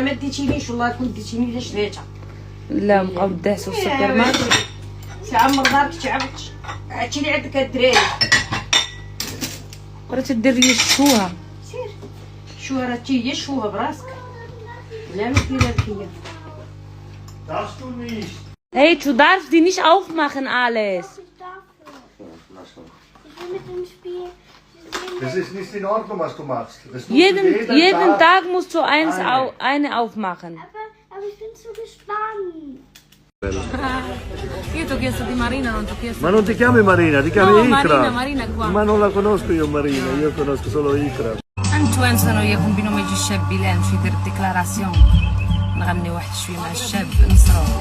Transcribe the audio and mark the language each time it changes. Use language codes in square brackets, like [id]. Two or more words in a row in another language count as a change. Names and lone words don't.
[ar] ما ديتينيش والله، كون ديتيني لا شريتها. لا بقاو داعسوا في السوبر ماركت. تعمر دارك تعبت هادشي اللي عندك الدراري. راه تدير لي الشوها. سير شوها راه هي شوها براسك. لا ما ديرها لك هي. [de] Darfst du nicht? Hey, du darfst die nicht aufmachen alles. Ich will mit dem Spiel. Das ist nicht in Ordnung, was du machst. Das musst du Jeden Tag musst du eine aufmachen. Aber ich bin zu gespannt. [it] Io ti ho chiesto di Marina, non ti ho chiesto. Ma non ti chiami Marina, ti chiami No, Ikra. Marina qua. Ma non la conosco io Marina, io conosco solo Ikra. [ar] انتو انسانو يكون بينهم يجي الشاب بلال في يدير ديكلاراسيون نغني واحد شويه مع الشاب نصرو.